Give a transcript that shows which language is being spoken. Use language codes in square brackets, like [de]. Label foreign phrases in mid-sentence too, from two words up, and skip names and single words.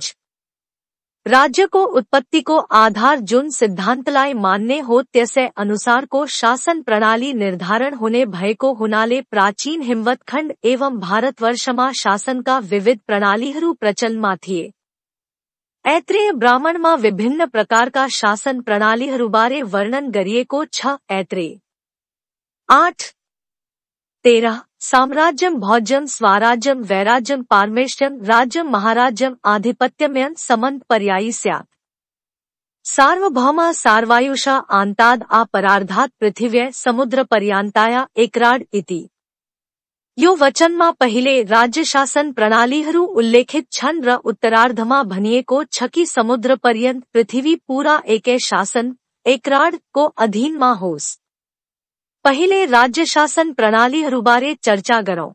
[ne] राज्यको उत्पत्तिको आधार जुन सिद्धान्तलाई मान्ने हो त्यसै अनुसारको शासन प्रणाली निर्धारण हुने भएको हुनाले प्राचीन हिमवत्खण्ड एवं भारतवर्षमा शासनका विविध प्रणालीहरू प्रचलनमा थिए। ऐत्रेय ब्राह्मणमा विभिन्न प्रकारका शासन प्रणालीहरूबारे वर्णन गरिएको छ। [sa] ऐत्रेय 8:13 साम्राज्यम भौज्यम स्वाराज्यम वैराज्यम पारमेष्ट्यम राज्यम महाराज्यम आधिपत्यमयन समंत पर्यायी स्यात्। सार्वभौम सार्वायुषा आंताद अपरार्धात पृथिव्य समुद्र पर्यांताया एकराड इति। [ne] यो वचनमा पहिले राज्य शासन प्रणालीहरू उल्लेखित छन् र उत्तरार्धमा भनिएको छ कि समुद्र पर्यन्त पृथ्वी पूरा एकै शासन एकराड को अधीनमा होस्। पहिले राज्य शासन प्रणालीहरूबारे चर्चा गरौं।